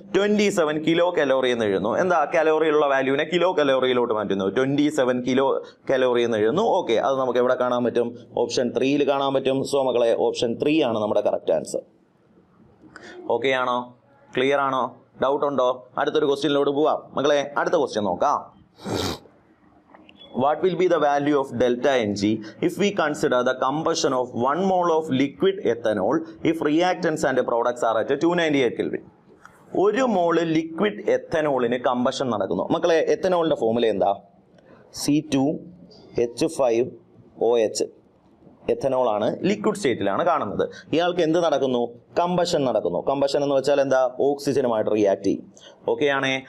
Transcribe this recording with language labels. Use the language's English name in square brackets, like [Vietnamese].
[Malayalam] 27 kilo calorie എന്ന് എഴുതുന്നു. എന്താ, കലോറിയിലുള്ള വാല്യൂവിനെ കിലോ കലോറിയിലോട്ട് മാറ്റുന്നു. 27 കിലോ കലോറി എന്ന് എഴുതുന്നു. ഓക്കെ, അത് നമുക്ക് എവിടെ കാണാൻ പറ്റും? ഓപ്ഷൻ 3യിൽ കാണാൻ പറ്റും. സോ മക്കളെ, ഓപ്ഷൻ 3 ആണ് നമ്മുടെ കറക്റ്റ് ആൻസർ. ഓക്കെ ആണോ? ക്ലിയർ ആണോ? ഡൗട്ട് ഉണ്ടോ? അടുത്തൊരു ക്വസ്റ്റ്യനിലോട്ട് പോവാം മക്കളെ. അടുത്ത ക്വസ്റ്റ്യൻ നോക്കാം. [English] What will be the value of delta Ng if we consider the combustion of 1 mole of liquid ethanol if reactants and products are at 298 Kelvin? [Malayalam] 1 മോള് liquid എത്തനോളിന് combustion നടക്കുന്നു. മക്കളെ, എത്തനോളിന്റെ ഫോർമുല എന്താ? C2H5OH. എത്തനോൾ ആണ്, liquid സ്റ്റേറ്റിലാണ് കാണുന്നത്. ഇയാൾക്ക് എന്ത് നടക്കുന്നു? Combustion നടക്കുന്നു. കമ്പഷൻ എന്ന് വെച്ചാൽ എന്താ? ഓക്സിജനുമായിട്ട് റിയാക്ട് ചെയ്യും. ഓക്കെ ആണേ.